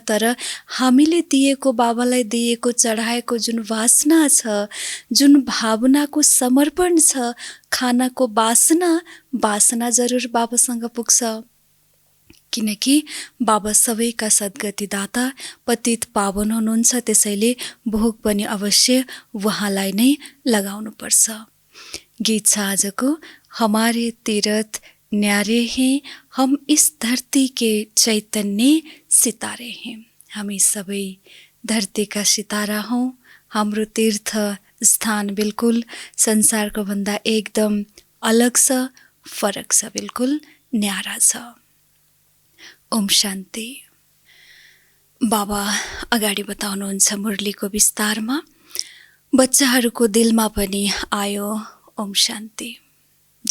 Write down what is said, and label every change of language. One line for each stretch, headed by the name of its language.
Nepali: तर हामीले दिएको, बाबालाई दिएको, चढाएको जुन वासना छ, जुन भावनाको समर्पण छ, खानाको बासना जरुर बाबासँग पुग्छ। किनकि बाबा सबैका सद्गति दाता, पतित पावन हुनुहुन्छ। त्यसैले भोग पनि अवश्य उहाँलाई नै लगाउनुपर्छ। गीत छ आजको,
Hindi: हमारे तीरथ न्यारे हैं, हम इस धरती के चैतन्य सितारे हैं।
Nepali: हामी सबै धरतीका सितारा हौँ। हाम्रो तीर्थ स्थान बिल्कुल संसारको भन्दा एकदम अलग छ, फरक छ, बिल्कुल न्यारा छ। ओम शान्ति। बाबा अगाडि बताउनुहुन्छ मुरलीको विस्तारमा, बच्चाहरूको दिलमा पनि आयो ओम शान्ति।